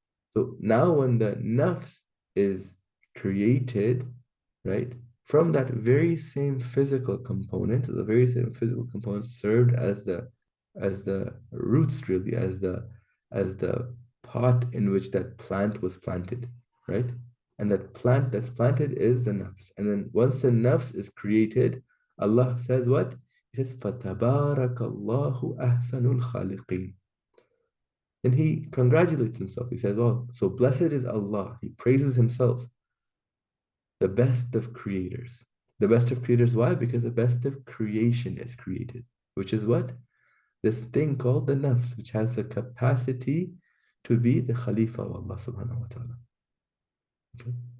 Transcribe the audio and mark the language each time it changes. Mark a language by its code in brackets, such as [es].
[en] So now when the nafs is created, right, from that very same physical component, the very same physical component served as the roots, really, as the pot in which that plant was planted, right? And that plant that's planted is the nafs. And then once the nafs is created, Allah says what? He says, [ar] فَتَبَارَكَ اللَّهُ أَحْسَنُ الْخَالِقِينَ. [en] And he congratulates himself. He says, well, so blessed is Allah. He praises himself, the best of creators. The best of creators, why? Because the best of creation is created, which is what? This thing called the nafs, which has the capacity to be the Khalifa of Allah subhanahu wa ta'ala. Okay?